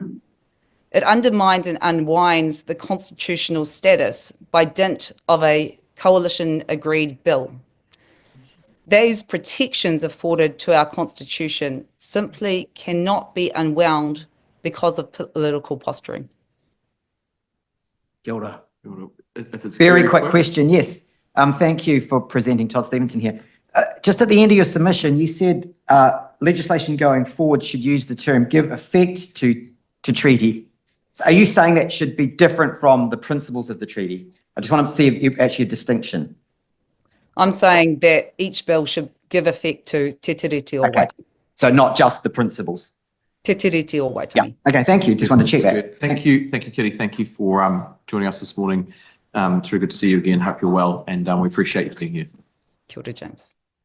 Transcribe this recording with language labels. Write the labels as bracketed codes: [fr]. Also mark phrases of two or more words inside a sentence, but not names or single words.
[en] It undermines and unwinds the constitutional status by dint of a coalition-agreed bill. Those protections afforded to our constitution simply cannot be unwound because of political posturing. [mi] Kia ora. [en] If it's Very quick question, yes. Thank you for presenting. Todd Stevenson here. Just at the end of your submission, you said legislation going forward should use the term give effect to treaty. So are you saying that should be different from the principles of the treaty? I just want to see if you actually a distinction. I'm saying that each bill should give effect to Te Tiriti o Okay. Waitami. So not just the principles. Te Tiriti o Yeah. Waitami. Okay. Thank you. Just wanted to check that. Good. Thank you, Kitty. Thank you for joining us this morning. It's really good to see you again. Hope you're well, and we appreciate you being here. [mi] Kia ora, James.